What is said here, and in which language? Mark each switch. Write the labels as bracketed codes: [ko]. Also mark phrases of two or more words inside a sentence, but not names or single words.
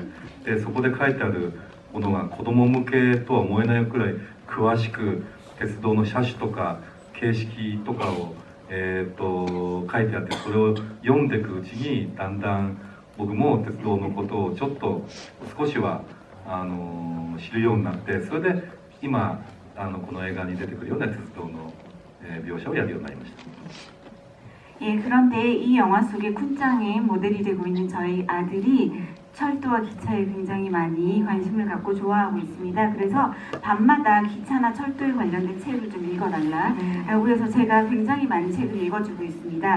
[ja] でそこで書いてあるものが子供向けとは思えないくらい詳しく鉄道の車種とか形式とかを、書いてあって、それを読んでいくうちにだんだん僕も鉄道のことをちょっと少しは知るようになって、それで今この映画に出てくるような鉄道の、描写をやるようになりました。 [ko] 예, 그런데 이 영화 속에 쿤짱의 모델이 되고 있는 저희 아들이 철도와 기차에 굉장히 많이 관심을 갖고 좋아하고 있습니다. 그래서 밤마다 기차나 철도에 관련된 책을 좀 읽어달라고 해서 제가 굉장히 많은 책을 읽어주고 있습니다.